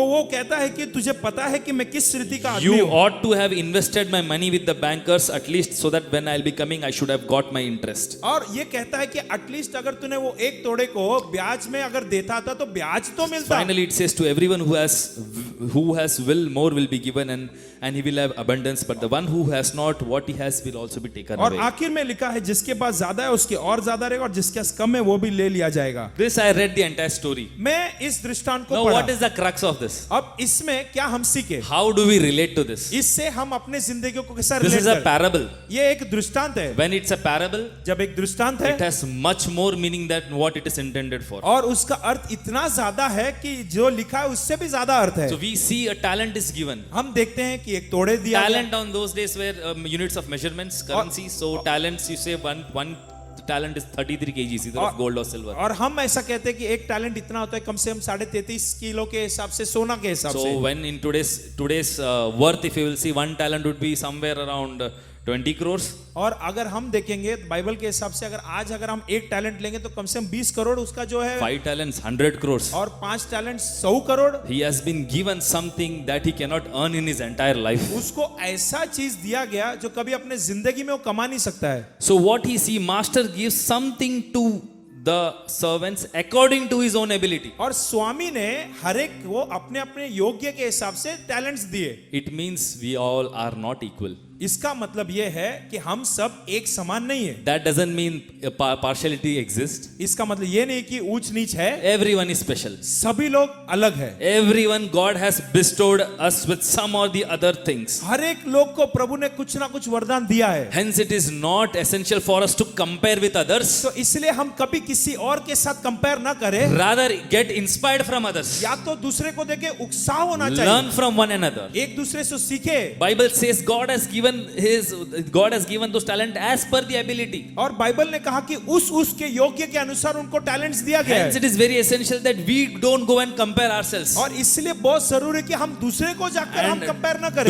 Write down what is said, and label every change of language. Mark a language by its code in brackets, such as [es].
[hi] तो वो कहता है कि तुझे पता है कि मैं किस रीति का आदमी [en] You [hi] हूँ, [en] ought to have invested my money with the bankers at least so that when I'll be coming, I should have got my interest. [hi] और ये कहता है कि एटलीस्ट अगर तूने वो 1 तोड़े को ब्याज में अगर देता था तो ब्याज तो मिलता। [en] Finally, it says to everyone who has will, more will be given and he will have abundance. But the one who has not, what he has will also be taken [hi] और [en] away. [hi] आखिर में लिखा है जिसके पास ज्यादा है उसके और ज्यादा रहेगा और जिसके पास कम है वो भी ले लिया जाएगा। [en] This I read the entire story. [hi] मैं इस दृष्टांत को [en] Now, [hi] पढ़ा। [en] what is the crux of this? [hi] अब इसमें क्या हम सीखे, [en] How do we relate to this? [hi] इससे हम अपने जिंदगी को कैसा [en] This [hi] रिलेट [en] is a [hi] करें। [en] parable. [hi] ये एक दृष्टांत है। [en] When it's a parable, [hi] जब एक दृष्टांत [en] it [hi] है [en] has much more meaning than what it is intended for. [hi] और उसका अर्थ इतना ज्यादा है कि जो लिखा है उससे भी ज्यादा अर्थ है। [en] So we see a talent is given. [hi] हम देखते हैं कि एक तोड़े दिया गया। [en] Talent on those days were units of measurements, currency. So talents, you say one talent is 33 kgs either of gold or silver. [hi] और हम ऐसा कहते हैं कि एक टैलेंट इतना होता है कम से कम 33.5 किलो के हिसाब से, सोना के हिसाब से। [en] So when in today's worth, if you will see, 1 talent would be somewhere around 20 crores. [hi] और अगर हम देखेंगे बाइबल के हिसाब से अगर हम 1 टैलेंट लेंगे तो कम से कम 20 करोड़ उसका जो है, [en] 5 talents, 100 crores. [hi] और 5 talent 100 crore. [en] He has been given something that he cannot earn in his entire life. [hi] उसको ऐसा चीज दिया गया जो कभी अपने जिंदगी में वो कमा नहीं सकता है। [en] So what he see, master gives something to the servants according to his own ability. [hi] और स्वामी ने हर एक को अपने अपने योग्य के हिसाब से टैलेंट्स दिए। [en] It means we all are not equal. [hi] इसका मतलब ये है कि हम सब एक समान नहीं है। [en] That doesn't mean partiality exists. [hi] इसका मतलब ये नहीं कि ऊंच नीच है, [en] Everyone is special. [hi] सभी लोग अलग है। [en] Everyone, God has bestowed us with some or the other things. [hi] हर एक लोग को प्रभु ने कुछ ना कुछ वरदान दिया है। [en] Hence it is not essential for us to compare with others. [hi] तो इसलिए हम कभी किसी और के साथ कंपेयर ना करें, [en] Rather get inspired from others. [hi] या तो दूसरे को देखे उत्साह होना चाहिए, [en] Learn from one another. [hi] एक दूसरे से सीखे। [en] Bible says God has given those talent as per the ability. [hi] और बाइबल ने कहा कि उसके योग्य के अनुसार उनको टैलेंट्स दिया गया [en] Hence [hi] है। [en] it is very essential that we don't go and compare ourselves. [hi] और इसलिए बहुत जरूरी है कि हम दूसरे को जाकर हम कंपेयर ना करें,